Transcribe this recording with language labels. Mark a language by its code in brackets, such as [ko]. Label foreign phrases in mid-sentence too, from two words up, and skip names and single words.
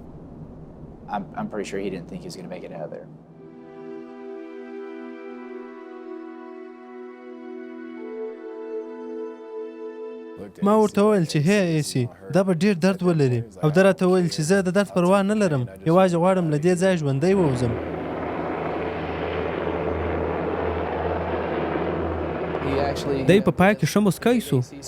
[en] I'm pretty sure he didn't think he was going to make it out of there. [ps] ما ورته وویل چې هی ایسی دا به ډېر درد ولري، او ده راته وویل چې زه د درد پروا نه لرم، یوازې غواړم له دې ځایه ژوندی ووځم. دی په پای کې ښه مسکی سو.